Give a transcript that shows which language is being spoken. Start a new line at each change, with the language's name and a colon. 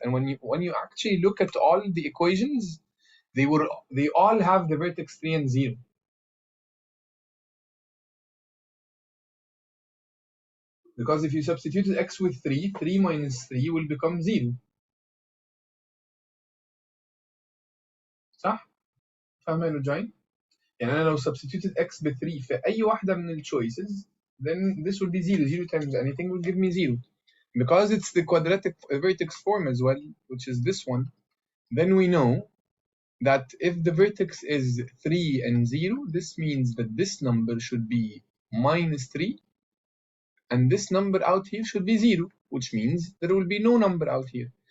English: And when you actually look at all the equations, they all have the vertex 3 and 0. Because if you substitute x with 3, 3 minus 3 will become 0.
Arabic: صح؟ فاهم يا رجعين؟ يعني أنا لو
English: substituted x
Arabic: ب 3 في أي واحدة من الchoices,
English: then this will be 0. 0 times anything will give me 0. Because it's the quadratic vertex form as well, which is this one, then we know that if the vertex is 3 and 0, this means that this number should be minus 3, and this number out here should be 0, which means there will be no number out here.